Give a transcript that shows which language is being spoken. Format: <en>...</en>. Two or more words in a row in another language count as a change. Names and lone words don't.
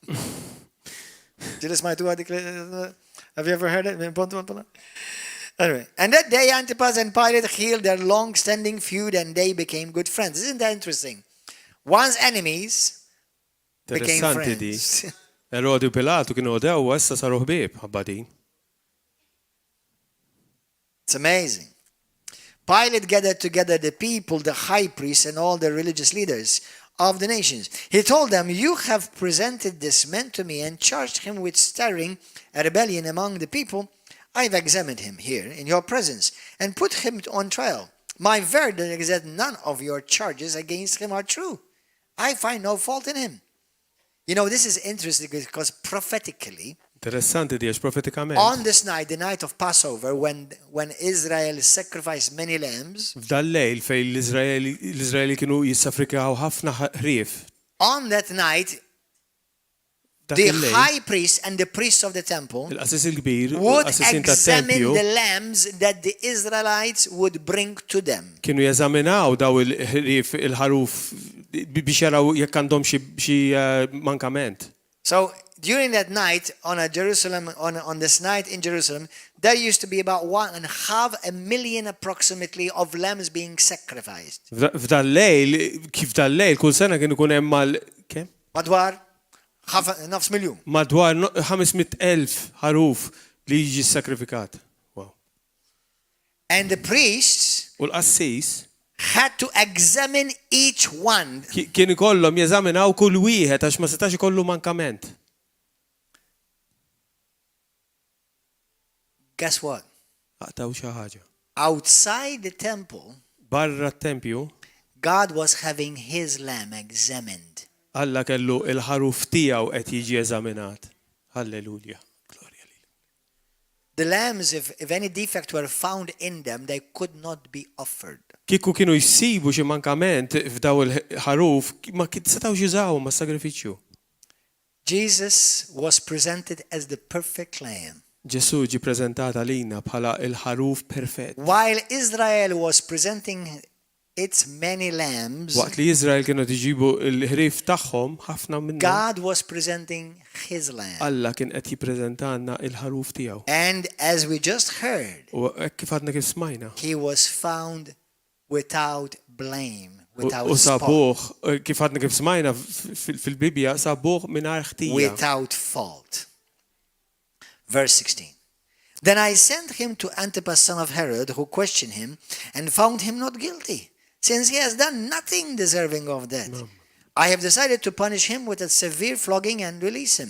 <en>Have you ever heard it?</en> <mt>Min Ponzu al Pilato?</mt> <en>Anyway, and that day Antipas and Pilate healed their long-standing feud, and they became good friends. Isn't that interesting? Once enemies became friends.</en> <mt>Erodi u Pilatu kienu dew issa saru ħbieb ħabba din.</mt> <en>It's amazing. Pilate gathered together the people, the high priests, and all the religious leaders of the nations. He told them, "You have presented this man to me and charged him with stirring a rebellion among the people. I've examined him here in your presence and put him on trial. My verdict is that none of your charges against him are true. I find no fault in him." You know, this is interesting because prophetically,</en> <mt>Interessanti di profetikament.</mt> <en>on this night, the night of Passover, when Israel sacrificed many lambs,</en> <mt>F'dal lejl fejn l-Iżraeli kienu jissafrikaw ħafna ħrief.</mt> <en>on that night,</en> <mt>Dak</mt> <en>the</en> <mt>il-lejl,</mt> <en>high priest and the priests of the temple</en> <mt>il-qassis il-kbir,</mt> <en>would</en> <mt>l-qassisin</mt> <en>examine</en> <mt>tat-tempju,</mt> <en>the lambs that the Israelites would bring to them.</en> <mt>kienu jeżaminaw daw il-ħrief, il-ħaruf biex jaraw jekk għandhom xi mankament.</mt> <en>So during that night on this night in Jerusalem, there used to be about 1.5 million approximately of lambs being sacrificed.</en> <mt>F'dal lejl, kif dal lejl, kull sena kienu kun hemm kemm? Madwar 500,000. Madwar 500,000 ħaruf li jiġi sakrifikat. Wow.</mt> <en>And the priests</en> <mt>U l-qassis</mt> <en>had to examine each one.</en> <mt>Kien ikollhom jeżaminaw kull wieħed għax ma setax ikollu mankament.</mt> <en>Guess what?</en> <mt>Aqtaw xi ħaġa.</mt> <en>Outside the temple,</en> <mt>Barra t-tempju,</mt> <en>God was having his lamb examined.</en> <mt>Alla kellu il-ħaruf tiegħu qed jiġi eżaminat. Halleluja. Gloria lil.</mt> <en>The lambs, if any defect were found in them, they could not be offered.</en> <mt>Kieku kienu jsibu xi mankament f'daw il-ħaruf, ma setgħux jużawhom mas-sagrifiċċju.</mt> <en>Jesus was presented as the perfect lamb.</en> <mt>Ġesu ġi preżentata lina bħala il-ħaruf perfett.</mt> <en>While Israel was presenting its many lambs,</en> <mt>Waqt li Iżrael kienu tiġibu l-ħrief tagħhom, ħafna minnhom</mt> <en>God was presenting his lamb.</en> <mt>Alla kien qed jippreżentanna il-ħaruf tiegħu.</mt> <en>And as we just heard,</en> <mt>U hekk kif għadna kif smajna.</mt> <en>he was found without blame, without</en> <mt>U</mt> <en>spot,</en> <mt>sabuh, kif għadna kif smajna fil-Bibja, sabuh mingħajr ħtija.</mt> <en>without fault. Verse 16. Then I sent him to Antipas, son of Herod, who questioned him and found him not guilty, since he has done nothing deserving of death. I have decided to punish him with a severe flogging and release him.</en>